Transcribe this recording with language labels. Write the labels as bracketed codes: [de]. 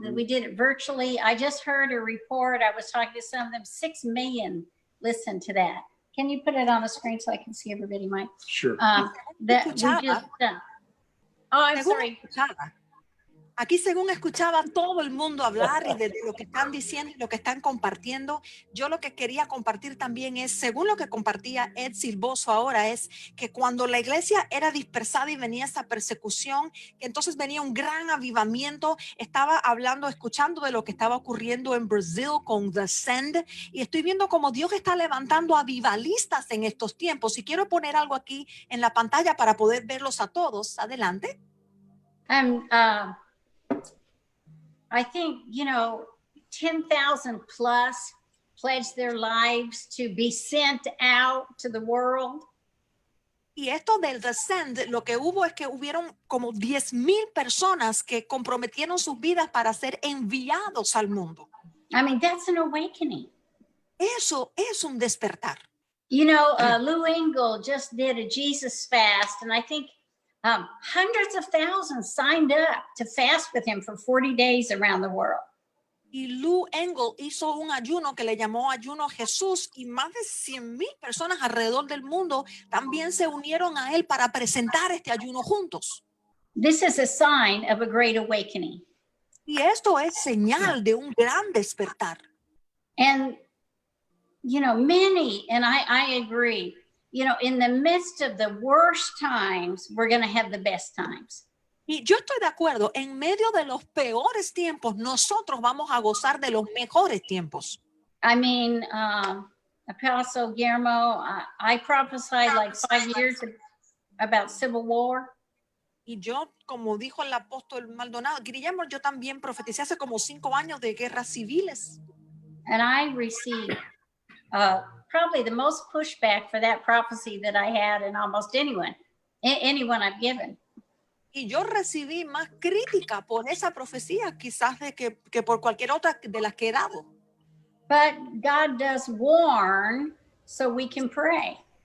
[en] We did it virtually. I just heard a report. I was talking to some of them. 6 million listened to that. Can you put it on the screen so I can see everybody, Mike? Sure. That we just. Oh, I'm sorry. [es] Aquí, según escuchaba todo el mundo hablar y de lo que están diciendo y lo que están compartiendo, yo lo que quería compartir también es, según lo que compartía Ed Silvoso ahora, es que cuando la iglesia era dispersada y venía esa persecución, que entonces venía un gran avivamiento. Estaba hablando, escuchando de lo que estaba ocurriendo en Brasil con The Send, y estoy viendo cómo Dios está levantando avivalistas en estos tiempos. Y quiero poner algo aquí en la pantalla para poder verlos a todos. Adelante. [en] I think, you know, 10,000 plus pledged their lives to be sent out to the world. [es] Y esto del Descend, lo que hubo es que hubieron como 10,000 personas que comprometieron sus vidas para ser enviados al mundo. [en] I mean, that's an awakening. [es] Eso es un despertar. [en] You know, Lou Engle just did a Jesus fast, and I think hundreds of thousands signed up to fast with him for 40 days around the world. [es] Y Lou Engle hizo un ayuno que le llamó Ayuno Jesús, y más de 100,000 personas alrededor del mundo también se unieron a él para presentar este ayuno juntos. [en] This is a sign of a great awakening. [es] Y esto es señal de un gran despertar. [en] And, you know, many, and I agree, you know, in the midst of the worst times, we're going to have the best times. [es] Y yo estoy de acuerdo, en medio de los peores tiempos, nosotros vamos a gozar de los mejores tiempos. [en] I mean, Apostle Guillermo, I prophesied like 5 years about civil war. [es] Y yo, como dijo el apóstol Maldonado, Guillermo, yo también profeticé hace como 5 años de guerras civiles. [en] And I received probably the most pushback for that prophecy that I had in almost anyone I've given. [es] Y yo recibí más crítica por esa profecía quizás de que por cualquier otra de las que he dado. [en] But God does warn so we can pray.